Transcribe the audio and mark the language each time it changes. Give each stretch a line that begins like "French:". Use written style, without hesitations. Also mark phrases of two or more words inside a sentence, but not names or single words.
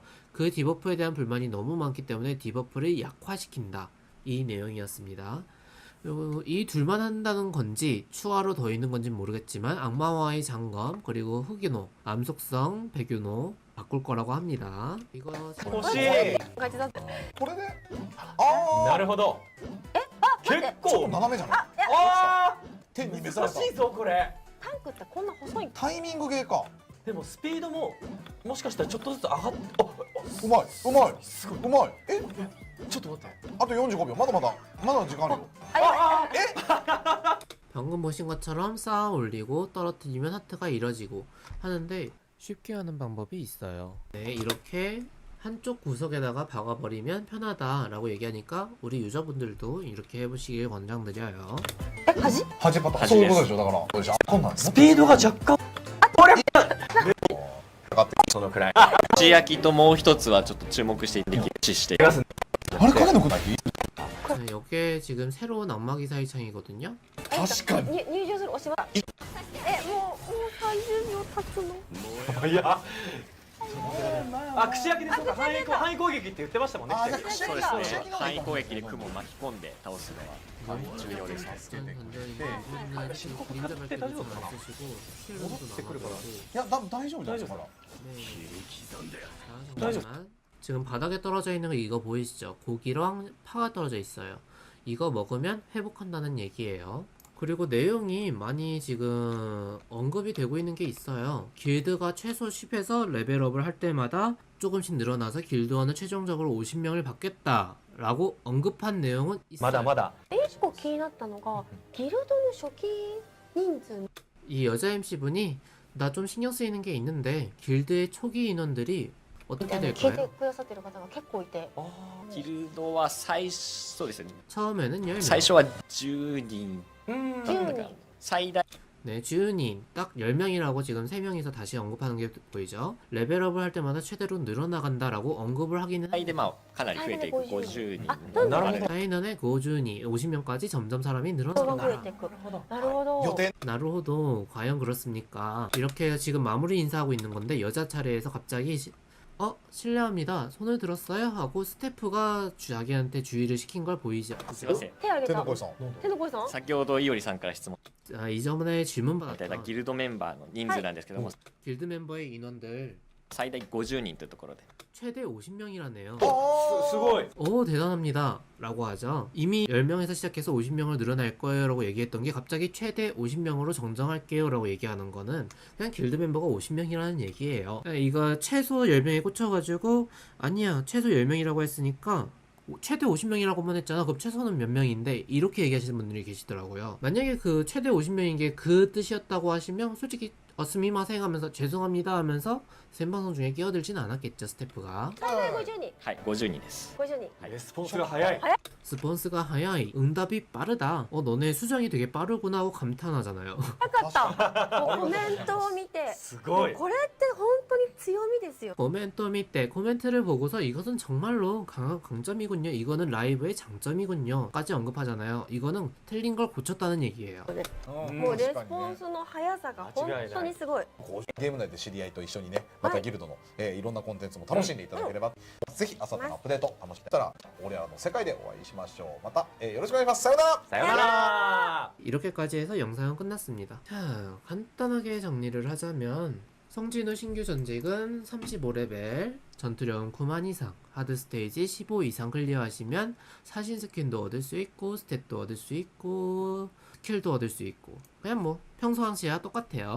Korean: 그 디버프에 대한 불만이 너무 많기 때문에 디버프를 약화시킨다. 이 내용이었습니다. 이 둘만 한다는 건지 추가로 더 있는 건지 모르겠지만 악마와의 장검 그리고 흑유노, 암속성, 백유노 바꿀 거라고 합니다. 이거
Japanese: 欲しい。感じだったこれであなるほど。結あちょっと構。斜めじゃないあ天に召あ、された難しいぞこれ。タンクってこんな細いタイミングゲーかでもスピードももしかしたらちょっとずつ上がっうまいうまいすごい。うまいちょっと待って。あと45秒まだ時間あるよ
Korean: 방금 보신 것처럼 쌓아 올리고 떨어뜨리면 하트가 이뤄지고 하는데 쉽게 하는 방법이 있어요. 네, 이렇게 한쪽 구석에다가 박아버리면 편하다라고 얘기하니까 우리 유저분들도 이렇게 해보시길 권장드려요.
Japanese: 端端パターンそういうことでしょだからそうでしょこんなんスピードが若干。そのくらい。串焼きともう一つはちょっと注目していただきしてあれ影のくない
Korean: 자, 이게 지금 새로운 악마기사의 창이거든요.
Japanese: 確かに入場するおしまいもう30秒経つのいや。あ、串焼きでそうか。範囲攻撃って言ってましたもんね。あじゃあ串串焼きそうですね串焼きの方がいい範囲攻撃で雲を巻き込んで倒すのは重要ですね
Korean: 그림자 발표도 좀 안 쓰시고 실험도 나가고
Japanese: いや大丈夫じゃないですかまだ
Korean: 자, 잠깐만. 지금 바닥에 떨어져 있는 거 이거 보이시죠? 고기랑 파가 떨어져 있어요. 이거 먹으면 회복한다는 얘기예요. 그리고 내용이 많이 지금 언급이 되고 있는 게 있어요. 길드가 최소 10에서 레벨업을 할 때마다 조금씩 늘어나서 길드원은 최종적으로 50명을 받겠다 라고 언급한 내용은 있어요.
Japanese: まだまだ。一個気になったのがギルドの初期人数
Korean: 이 여자 MC분이 나 좀 신경 쓰이는 게 있는데 길드의 초기 인원들이
Japanese: み
Korean: 어떻게
Japanese: たいな聞いて
Korean: 될까요?
Japanese: くださってる方が結構いてギルドはそうですね 처음에는 10명. 最初は10人うん。 10人最大
Korean: 네, 주은이 딱 10명이라고 지금 3명이서 다시 언급하는 게 보이죠? 레벨업을 할 때마다 최대로 늘어나간다라고 언급을 하기는
Japanese: 最でまあかなり増えていく50人あなんだなるほど。
Korean: 사인원의 고준이 50명까지 점점 사람이
Japanese: 人が増
Korean: 늘어난다.
Japanese: えていくなるほど予定
Korean: 나루호도 과연 그렇습니까? 이렇게 지금 마무리 인사하고 있는 건데 여자 차례에서 갑자기 실례합니다. 손을 들었어요? 하고 스태프가 자기한테 주의를 시킨 걸 보이지
Japanese: すいません手挙げた天の声さん手の声さん先ほどいおりさんから質問
Korean: 이전에 질문
Japanese: いただいた
Korean: 받았던
Japanese: ギルドメンバーの人数なんですけども、
Korean: 길드 멤버의 인원들
Japanese: 最大50人というところで
Korean: 최대 50명이라네요.
Japanese: すごい
Korean: 오 대단합니다 라고 하죠. 이미 10명에서 시작해서 50명을 늘어날 거예요 라고 얘기했던 게 갑자기 최대 50명으로 정정할게요 라고 얘기하는 거는 그냥 길드 멤버가 50명이라는 얘기예요. 이거 최소 10명에 꽂혀가지고 아니야 최소 10명이라고 했으니까 최대 50명이라고만 했잖아. 그럼 최소는 몇 명인데 이렇게 얘기하시는 분들이 계시더라고요. 만약에 그 최대 50명인 게 그 뜻이었다고 하시면 솔직히 스미마생 하면서 죄송합니다 하면서 생방송 중에 끼어들진 않았겠죠 스태프가.
Japanese: 最大50人はい、50人です 50人レスポンスが早いスポンスが早い
Korean: 응답이 빠르다. 너네 수정이 되게 빠르구나 하고 감탄하잖아요.
Japanese: よかったもうコメントを見てすごいこれって本当に強みですよ
Korean: 코멘트 밑에 코멘트를 보고서 이것은 정말로 강한 강점이군요. 이거는 라이브의 장점이군요. 까지 언급하잖아요. 이거는 틀린 걸 고쳤다는 얘기예요.
Japanese: もうレスポンスの速さが本当にすごいゲーム内で知り合いと一緒にねまたギルドの、いろんなコンテンツも楽しんでいただければ、ぜひあさってのアップデート楽しめたら俺らの世界でお会いしましょう。また、よろしくお願いします。さようなら。さよなら
Korean: 이렇게까지 해서 영상은 끝났습니다. 자, 간단하게 정리를 하자면 성진우 신규 전직은 35레벨, 전투력은 9만 이상, 하드 스테이지 15 이상 클리어하시면 사신 스킨도 얻을 수 있고 스탯도 얻을 수 있고 스킬도 얻을 수 있고 그냥 뭐 평소 항시와 똑같아요.